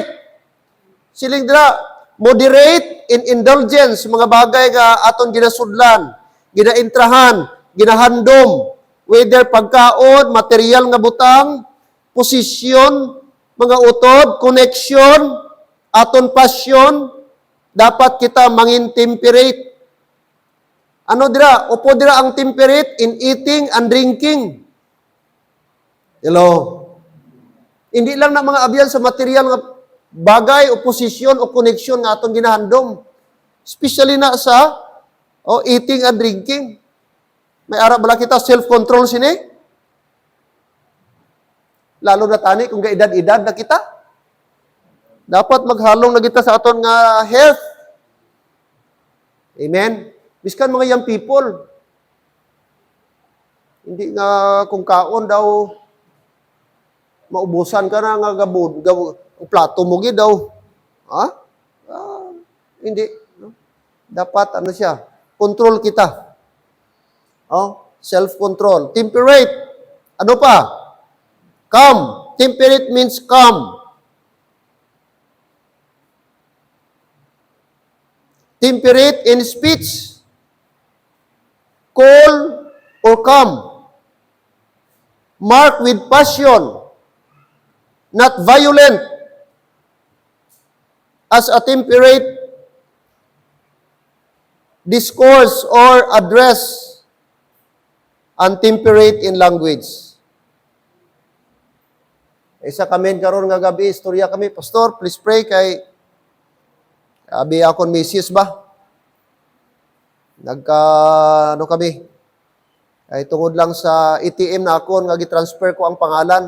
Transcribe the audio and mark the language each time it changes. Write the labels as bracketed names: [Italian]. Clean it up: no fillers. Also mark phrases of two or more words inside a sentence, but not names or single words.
[Hiligaynon] Siling dra, [English] moderate in indulgence, [Hiligaynon] mga bagay nga aton ginasudlan, ginaintrahan, ginahandom, whether pagkaon, material nga butang, posisyon, mga utod, connection, aton passion, dapat kita mangin temperate. Ano dira? Upo dira ang [English] temperate in eating and drinking. [Hiligaynon] Hello? Hindi lang na mga abyan sa material nga bagay o posisyon o connection nga atong ginahandom. [English] Especially [Hiligaynon] na sa [English] eating and drinking. [Hiligaynon] May ara bala kita self-control sini. Lalo na tani kung gaedad-edad na kita. Dapat maghalong na kita sa aton nga health. Amen. Biskan mga [English] young people. [Hiligaynon] Hindi nga kung kaon daw maubusan ka na nga gabud, ang plato mo gid daw. Hindi. No? Dapat ano siya, control kita. [English] Self-control. Temperate. [Hiligaynon] Ano pa? [English] Calm. Temperate means calm. Temperate in speech. Cool or calm. Marked with passion. Not violent. As a temperate discourse or address. Untemperate in language. [Hiligaynon] Isa kami karon nga gabi, istorya kami, Pastor, please pray kay abi akon misis ba? Ano kami? Ay tungod lang sa ATM na akon nga gi-transfer ko ang pangalan.